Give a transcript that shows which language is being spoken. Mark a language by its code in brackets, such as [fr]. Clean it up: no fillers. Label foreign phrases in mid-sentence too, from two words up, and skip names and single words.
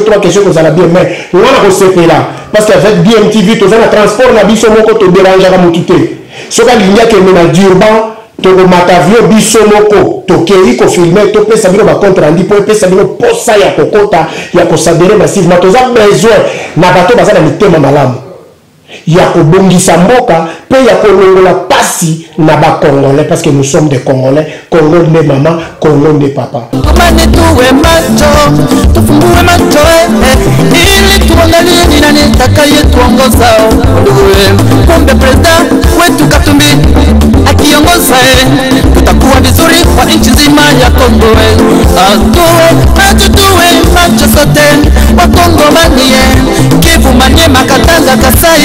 [ln] 3 questions kozala bien mais ngana kosepela [fr] parce qu'avec DMTV [ln] tozana transport na biso moko to dérangeaka mutu te soka linya kende na Durban tokomata avion biso moko tokei kofilmer topesa bino bacompte rendu po epesa bino posa ya kokota ya kosadere massivement toza besoin na bato baza na mitema malamu ya kobongisa mboka pe ya kolongola pasi na bakongolais [fr] parce que nous sommes des Congolais. [ln] Congo nde mama, Congo nde papa. [sw] Komane tuwe macho, tufungue macho ili tuangalie ni nani atakaye tuongoza. Kumbe president wetu Katumbi akiongoza tutakuwa vizuri kwa nchi nzima ya Kongo. Tuwe macho sote wa Kongo manie, Kivu Maniema, Katanga, Kasai.